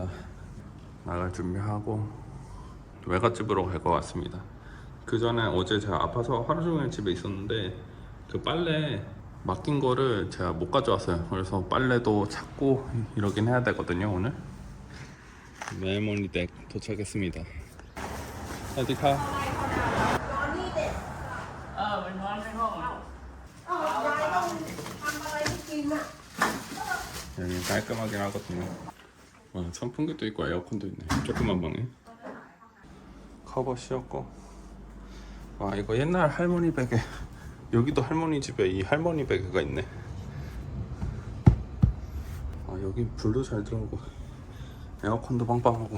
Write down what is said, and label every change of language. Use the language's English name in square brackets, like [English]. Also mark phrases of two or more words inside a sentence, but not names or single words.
[Korean] 나갈 준비하고 외갓집으로 갈 것 같습니다. 그 전에 어제 제가 아파서 하루 종일 집에 있었는데 그 빨래 맡긴 거를 제가 못 가져왔어요. 그래서 빨래도 찾고 이러긴 해야 되거든요. 오늘 메모리 댁 도착했습니다. 어디 가? [Thai] มันนอนในห้อง ยายต้องทำอะไรให้กินอ่ะ [Korean] 여기 깔끔하긴 하거든요. 와, 선풍기도 있고 에어컨도 있네. 조그만 방에 커버 씌웠고. 와, 이거 옛날 할머니 베개. 여기도 할머니 집에 이 할머니 베개가 있네. 아, 여기 불도 잘 들어오고 에어컨도 빵빵하고.